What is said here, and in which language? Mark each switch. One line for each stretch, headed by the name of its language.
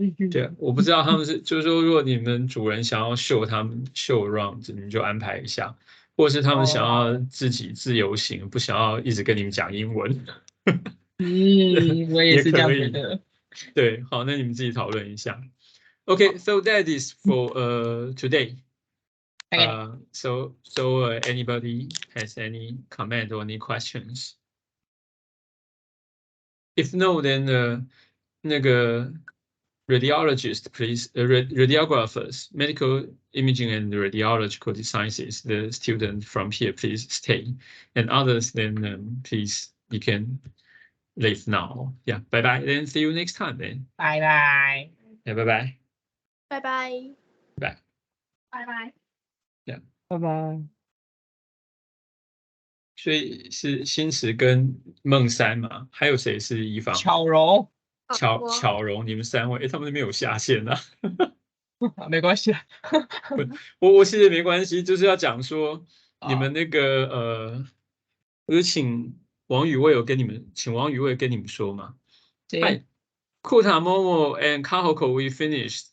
Chinese: 对，我不知道他们是，就是说，如果你们主人想要他们秀 around，你们就安排一下，或者是他们想要自己自由行，不想要一直跟你们讲英文，我也是这样觉得。对，好，那你们自己讨论一下。
English: Okay, so that is for today. So anybody has any comment or any questions? If no, then 那个 radiologist, please, radiographers, medical imaging and radiological sciences, the student from here, please stay. And others, then please, you can leave now. Yeah, bye bye. Then see you next time. Then. Bye bye. Yeah, bye bye. Bye bye. Bye. Bye bye. Yeah.
Chinese: 拜拜。所以是新池跟孟山嘛，还有谁是一方？巧柔。巧柔，你们3位，他们那边有下线啊。没关系啊。我其实没关系，就是要讲说你们那个我就请王宇卫跟你们说嘛。
English: Hi, Kuta, Momo, and Kahoko, we finished.